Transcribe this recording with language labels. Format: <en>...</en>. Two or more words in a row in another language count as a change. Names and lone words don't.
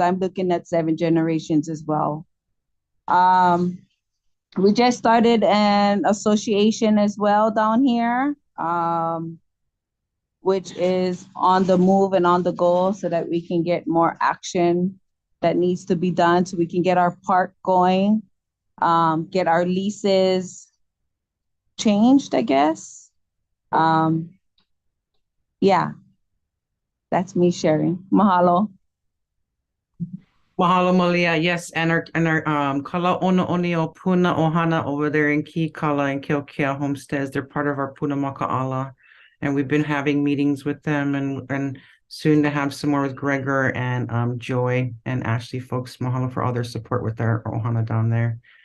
<en>I'm looking at 7 generations as well. We just started an association as well down here, which is on the move and on the go, so that we can get more action that needs to be done, so we can get our park going, get our leases changed, I guess. Yeah. That's me sharing. Mahalo. Mahalo, Malia. Yes, and our Kala Ono Onio Puna Ohana over there in Kīkala and Keokea homesteads, they're part of our Puna Maka'ala. And we've been having meetings with them, and soon to have some more with Gregor and Joy and Ashley folks. Mahalo for all their support with our Ohana down there.</en>